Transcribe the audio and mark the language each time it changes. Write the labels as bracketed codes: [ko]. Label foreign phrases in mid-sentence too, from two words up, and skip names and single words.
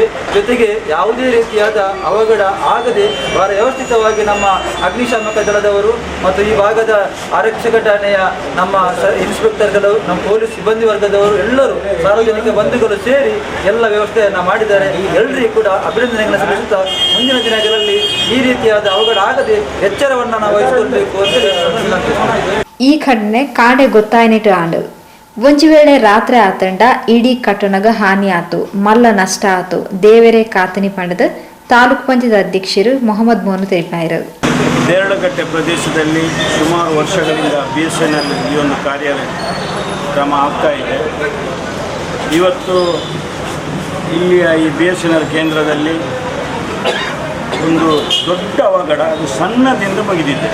[kn] ಜೊತೆಗೆ ಯಾವುದೇ ರೀತಿಯಾದ ಅವಘಡ ಆಗದೆ ಬಹಳ ವ್ಯವಸ್ಥಿತವಾಗಿ ನಮ್ಮ ಅಗ್ನಿಶಾಮಕ ದಳದವರು ಮತ್ತು ಈ ಭಾಗದ ಆರಕ್ಷಕ ಠಾಣೆಯ ನಮ್ಮ ಇನ್ಸ್ಪೆಕ್ಟರ್ಗಳು, ನಮ್ಮ ಪೊಲೀಸ್ ಸಿಬ್ಬಂದಿ ವರ್ಗದವರು ಎಲ್ಲರೂ ಸಾರ್ವಜನಿಕ ಬಂಧುಗಳು ಸೇರಿ ಎಲ್ಲ ವ್ಯವಸ್ಥೆಯನ್ನು ಮಾಡಿದ್ದಾರೆ. ಎಲ್ಲರಿಗೂ ಕೂಡ ಅಭಿನಂದನೆಗಳನ್ನು ಸಲ್ಲಿಸುತ್ತಾ ಮುಂದಿನ ದಿನಗಳಲ್ಲಿ ಈ ರೀತಿಯಾದ ಅವಘಡ ಆಗದೆ ಎಚ್ಚರವನ್ನು ನಾವು ವಹಿಸಿಕೊಳ್ಬೇಕು ಅಂತ ವಿನಂತಿ. [tcy] ಈ ಘಟನೆ ಕಾಡೆ ಗೊತ್ತಾಯ್ನಿಟ್ಟು ಆಂಡು ಒಂಜಿ ವೇಳೆ ರಾತ್ರಿ ಆತಂಡ ಇಡೀ ಕಟ್ಟಣಗ ಹಾನಿ ಆತು, ಮಲ್ಲ ನಷ್ಟ ಆತು, ದೇವರೇ ಕಾತನಿ ಪಂಡದ ತಾಲೂಕು ಪಂಚಾಯತ್ ಅಧ್ಯಕ್ಷರು ಮೊಹಮ್ಮದ್ ಮೋನು ತಿಳಿಪಾಯರು. [kn] ದೇರಳಕಟ್ಟೆ ಪ್ರದೇಶದಲ್ಲಿ ಸುಮಾರು ವರ್ಷಗಳಿಂದ ಬಿಎಸ್ಎನ್ಎಲ್ ಈ ಒಂದು ಕಾರ್ಯಕ್ರಮ ಆಗ್ತಾ ಇದೆ. ಇವತ್ತು ಇಲ್ಲಿಯ ಈ ಬಿಎಸ್ಎನ್ಎಲ್ ಕೇಂದ್ರದಲ್ಲಿ ಒಂದು ದೊಡ್ಡ ಅವಘಡ, ಅದು ಸಣ್ಣದಿಂದ ಮುಗಿದಿದೆ.